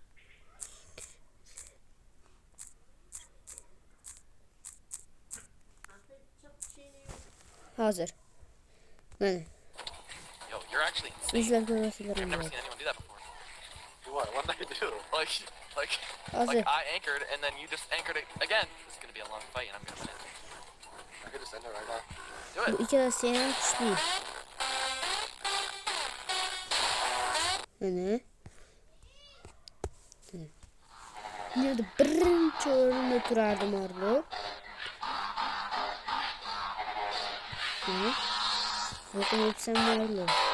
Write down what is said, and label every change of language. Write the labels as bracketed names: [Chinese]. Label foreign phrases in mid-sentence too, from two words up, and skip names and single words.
[Uzbek] Hozir. Mana. [English] Yo, you're actually [Uzbek] Sizlar ko'rasizlar. [English] I've never seen anyone do that before. Do what? What did I do? Like I anchored and then you just anchored it again. This is gonna be a long fight and I'm gonna win. I could just end it right now. Do [Uzbek] Bu [English] it. [Uzbek] ikkalasi ham kuchli. Mana. Dunyoda birinchi o'rinda turardi Marlow. [Turkish] Bakın hepsi Marlow.